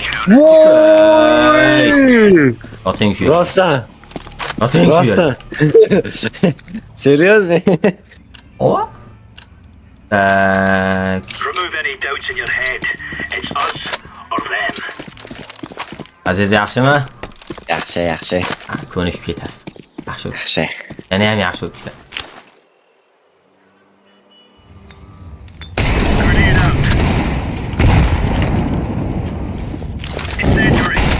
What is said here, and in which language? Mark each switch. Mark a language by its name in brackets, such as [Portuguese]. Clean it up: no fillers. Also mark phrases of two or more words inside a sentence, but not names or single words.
[Uzbek] Oting shu. Rostdan. Oting shu. Rostdan. Seryozni? [Russian] O? Tak. [English] Remove any doubts in your head. It's us or them. [Uzbek] Aziz yaxshimi? Yaxshi, yaxshi. Ko'nikib ketasiz. Yaxshi. Yaxshi. Yana ham yaxshi o'tdi. [English] Grenade out. Incendiary.